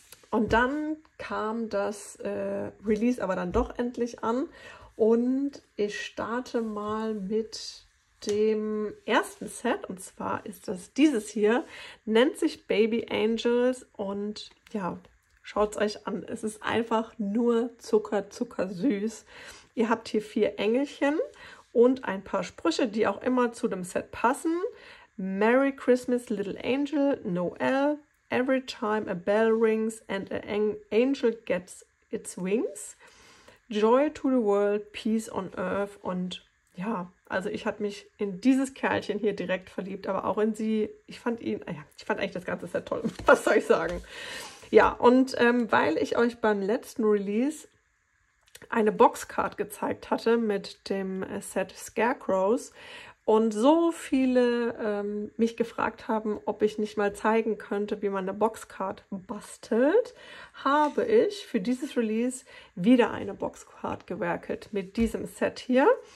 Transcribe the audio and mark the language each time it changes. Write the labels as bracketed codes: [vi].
[de] Und dann kam das Release aber dann doch endlich an und ich starte mal mit dem ersten Set, und zwar ist das dieses hier, nennt sich Baby Angels und ja, schaut es euch an. Es ist einfach nur zuckersüß. Ihr habt hier 4 Engelchen und ein paar Sprüche, die auch immer zu dem Set passen. [en] Merry Christmas, Little Angel, Noel, Every time a bell rings and an angel gets its wings. Joy to the world, peace on earth [de] und ja, also ich habe mich in dieses Kerlchen hier direkt verliebt, aber auch in sie. Ich fand eigentlich das ganze Set toll. Was soll ich sagen? Ja, und weil ich euch beim letzten Release eine Boxcard gezeigt hatte mit dem Set Scarecrows und so viele mich gefragt haben, ob ich nicht mal zeigen könnte, wie man eine Boxcard bastelt, habe ich für dieses Release wieder eine Boxcard gewerkelt mit diesem Set hier.